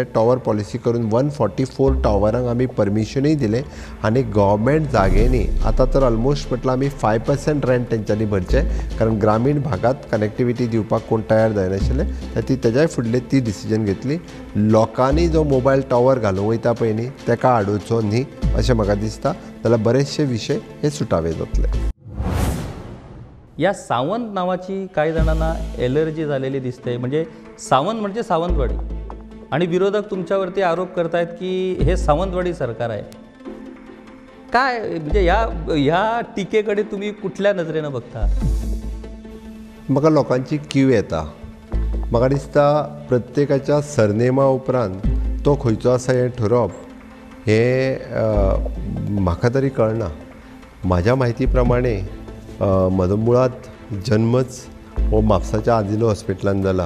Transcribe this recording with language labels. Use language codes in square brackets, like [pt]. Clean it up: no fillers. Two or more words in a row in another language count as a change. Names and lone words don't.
[en] tower policy [kok] करून 144 टॉवरांक आमी परमिशनूय दिलें आनी गव्हर्मेंट जागेनी आतां तर ऑलमोस्ट म्हटल्यार आमी 5% रेंट तेंच्यांनी भरचें, कारण ग्रामीण भागात कनेक्टिविटी दिवपाक कोण तयार जायनाशिल्ले. तेज्याय फुडले ती डिसिजन घेतली. लोकांनी जो [en] mobile tower [kok] घालूंक वयता पळय न्ही ताका आडोवचो न्ही अशें म्हाका दिसता. जाल्यार बरेचशे विशय हे सुटावे जातले. [mr] या सावंत नावाची काही जणांना एलर्जी झालेली दिसते. म्हणजे सावंत म्हणजे सावंतवाडी, आणि विरोधक तुमच्यावरती आरोप करतायत की हे सावंतवाडी सरकार आहे. काय म्हणजे या टीकेकडे तुम्ही कुठल्या नजरेनं बघता? [kok] म्हाका लोकांची कीव येता. म्हाका दिसता प्रत्येकाच्या सरनेमा उपरांत तो खंयचो आसा हें ठरोवप हें म्हाका तरी कळना. म्हाज्या म्हायती प्रमाणे म्हजो मुळात जन्मच हो म्हापसाच्या आजिलो हॉस्पिटलांत जाला.